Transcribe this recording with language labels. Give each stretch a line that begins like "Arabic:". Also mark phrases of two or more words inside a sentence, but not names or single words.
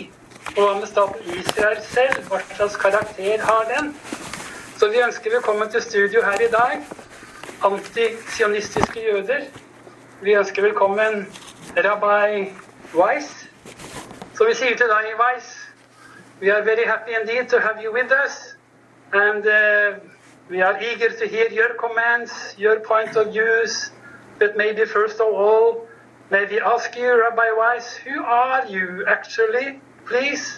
Norwegian: Og hva med staten Israel selv? Hva slags karakter har den? Så vi ønsker velkommen til studio her i dag. Anti-sionistiske jøder. Vi ønsker velkommen Rabbi Weiss. Så vi sier til deg, Weiss,
English: we are very happy indeed to have you with us. And we are eager to hear your comments, your point of views. But maybe first of all, may we ask you, Rabbi Weiss, who are you actually, please?